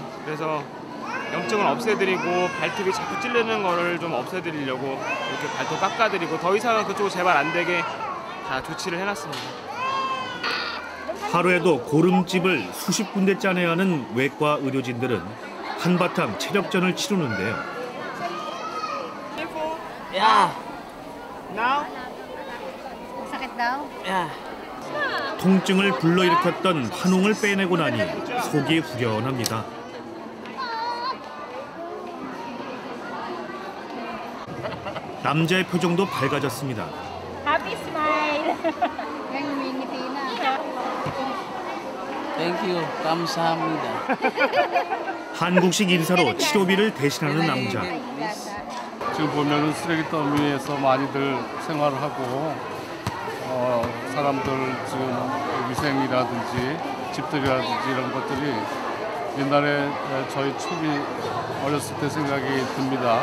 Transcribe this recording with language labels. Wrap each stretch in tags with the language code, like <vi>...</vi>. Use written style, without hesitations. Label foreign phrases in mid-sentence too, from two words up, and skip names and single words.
<ko>그래서 염증을 없애드리고 발톱이 자꾸 찔리는 거를 좀 없애드리려고 이렇게 발톱 깎아드리고 더 이상은 그쪽으로 재발 안 되게 다 조치를 해놨습니다. 하루에도 고름집을 수십 군데 짜내야 하는 외과 의료진들은 한바탕 체력전을 치르는데요. 야,</ko> <en>now?</en> <tl>Sakit daw?</tl> <ko>야. 통증을 불러일으켰던 환웅을 빼내고 나니 속이 후련합니다. 남자의 표정도 밝아졌습니다.</ko> <en>Happy smile.</en> <tl>Yan ngumingiti na.</tl> <en>Thank you.</en> <ko>감사합니다. 한국식 인사로 치료비를 대신하는 남자. 지금 보면은 쓰레기 더미에서 많이들 생활을 하고 사람들 지금 위생이라든지 집들이라든지 이런 것들이 옛날에 저희 초기 어렸을 때 생각이 듭니다.</ko>